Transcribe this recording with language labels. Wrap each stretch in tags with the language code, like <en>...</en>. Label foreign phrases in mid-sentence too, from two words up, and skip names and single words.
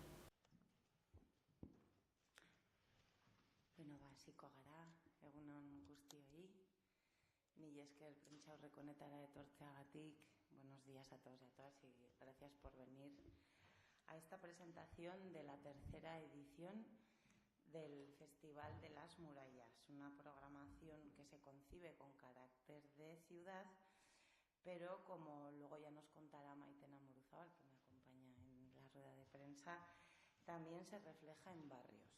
<eu>Hasiko gara, egunon guztioi. Mil esker prentsaurreko honetara etortzeagatik.</eu> <es>Buenos días a todos y a todas y gracias por venir a esta presentación de la tercera edición del Festival de las Murallas, una programación que se concibe con carácter de ciudad, pero como luego ya nos contará Maitena Muruzábal, que me acompaña en la rueda de prensa, también se refleja en barrios.</es>